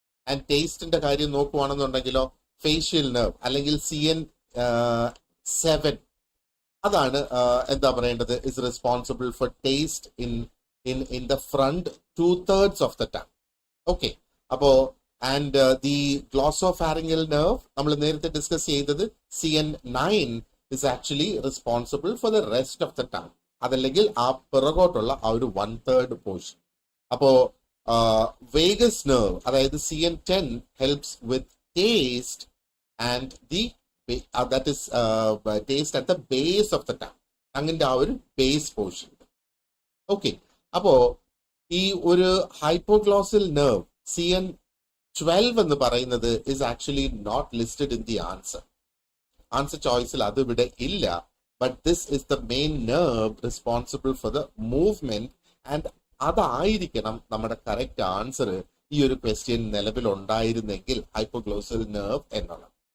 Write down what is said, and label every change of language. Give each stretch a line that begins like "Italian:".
English: and
Malayalam: ടേസ്റ്റിന്റെ കാര്യം നോക്കുവാണെന്നുണ്ടെങ്കിലോ
English: facial nerve
Malayalam: അല്ലെങ്കിൽ
English: CN7
Malayalam: അതാണ് എന്താ പറയേണ്ടത്
English: Is responsible for taste in the front 2/3 of the tongue. Okay,
Malayalam: അപ്പോ
English: and the glossopharyngeal nerve
Malayalam: നമ്മൾ നേരത്തെ ഡിസ്കസ് ചെയ്തത്
English: CN9 is actually responsible for the rest of the tongue.
Malayalam: അതല്ലെങ്കിൽ ആ പിറകോട്ടുള്ള ആ ഒരു 1/3 പോർഷൻ. അപ്പോ
English: vagus nerve
Malayalam: അതായത്
English: CN10 helps with taste and the that is taste at the base of the tongue.
Malayalam: ടങ്ങിന്റെ ആ ഒരു ബേസ് പോർഷൻ.
English: okay,
Malayalam: അപ്പോ ഈ ഒരു
English: hypoglossal nerve CN12
Malayalam: എന്ന് പറയുന്നത്
English: is actually not listed in the answer
Malayalam: ചോയ്സിൽ അത് ഇവിടെ ഇല്ല.
English: but this is the main nerve responsible for the movement and
Malayalam: അതായിരിക്കണം നമ്മുടെ കറക്റ്റ് ആൻസർ ഈ ഒരു ക്വസ്റ്റ്യൻ നിലവിലുണ്ടായിരുന്നെങ്കിൽ ഹൈപ്പോഗ്ലോസൽ നെർവ് എന്നുള്ളത്.